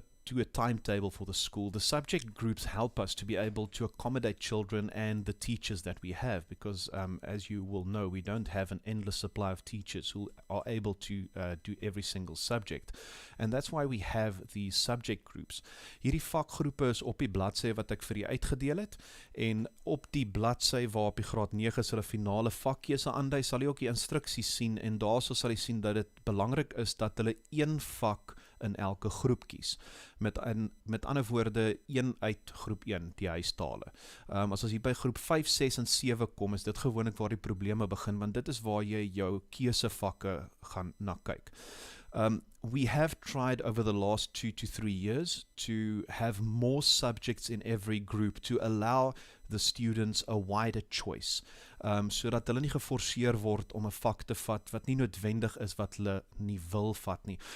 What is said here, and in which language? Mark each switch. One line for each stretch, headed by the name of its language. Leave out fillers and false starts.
English: to a timetable for the school. The subject groups help us to be able to accommodate children and the teachers that we have, because as you will know, we don't have an endless supply of teachers who are able to do every single subject. And that's why we have these subject groups.
Afrikaans: Hierdie vakgroepe is op die bladsy wat ek vir u uitgedeel het, en op die bladsy waar op die graad 9 is hulle finale vakkeuse aandui, sal jy ook die instruksies sien, en daarso sal jy sien dat dit belangrik is dat hulle een vak in elke groep kies. Met ander woorde, een uit groep 1, die huistale. As jy by groep 5, 6 en 7 kom, is dit gewoonlik waar die probleme begin, want dit is waar jy jou keusevakke gaan na kyk.
English: We have tried over the last 2 to 3 years to have more subjects in every group to allow the students a wider choice,
Afrikaans: sodat hulle nie geforseer word om 'n vak te vat wat nie noodwendig is wat hulle nie wil vat nie.